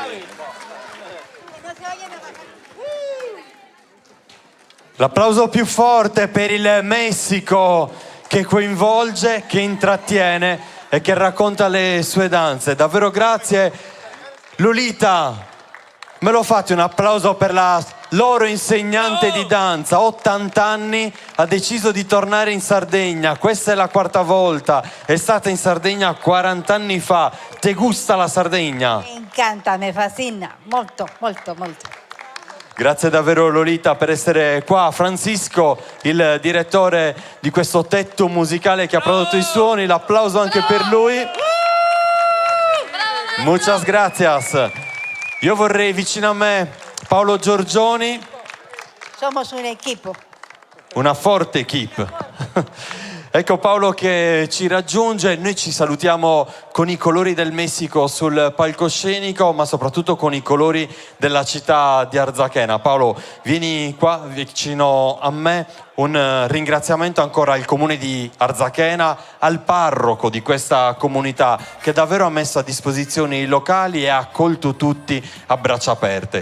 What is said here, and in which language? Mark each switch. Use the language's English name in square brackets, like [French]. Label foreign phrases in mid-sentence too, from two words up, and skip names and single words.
[Italian] L'applauso più forte per il Messico che coinvolge, che intrattiene e che racconta le sue danze. Davvero grazie. Lolita, me lo fate un applauso per la loro insegnante di danza, 80 anni, ha deciso di tornare in Sardegna, questa è la 4ª volta, è stata in Sardegna 40 anni fa. [Spanish] Te gusta la Sardegna? Me encanta, me fascina, [Italian] molto, molto, molto. Grazie davvero Lolita per essere qua. Francisco, il direttore di questo tetto musicale che ha prodotto i suoni, l'applauso anche per lui. [Spanish] Muchas gracias. [Italian] Io vorrei vicino a me Paolo Giorgioni. [Spanish] Somos un equipo. [Italian] Una forte equipe. Ecco Paolo che ci raggiunge, noi ci salutiamo con i colori del Messico sul palcoscenico, ma soprattutto con i colori della città di Arzachena. Paolo, vieni qua vicino a me, un ringraziamento ancora al comune di Arzachena, al parroco di questa comunità che davvero ha messo a disposizione i locali e ha accolto tutti a braccia aperte.